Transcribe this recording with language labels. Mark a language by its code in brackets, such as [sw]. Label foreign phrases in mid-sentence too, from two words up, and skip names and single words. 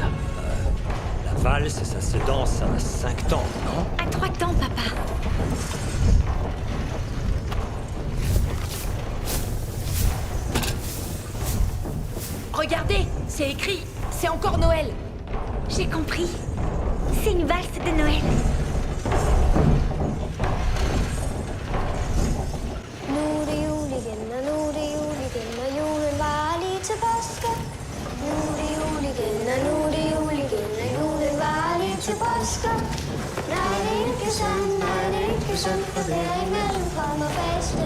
[fr] La valse, ça se danse à 5 temps, non? À 3 temps, papa. Regardez! C'est écrit! C'est encore Noël! J'ai compris. C'est une valse de Noël. [da] Nu er det jul igen, og nu er det jul igen, og julen var lige til påske. Nu er det jul igen, og nu er det jul igen, og julen var lige til påske. Nej, det er ikke sandt, nej, det er ikke sandt, for derimellem kommer fasten.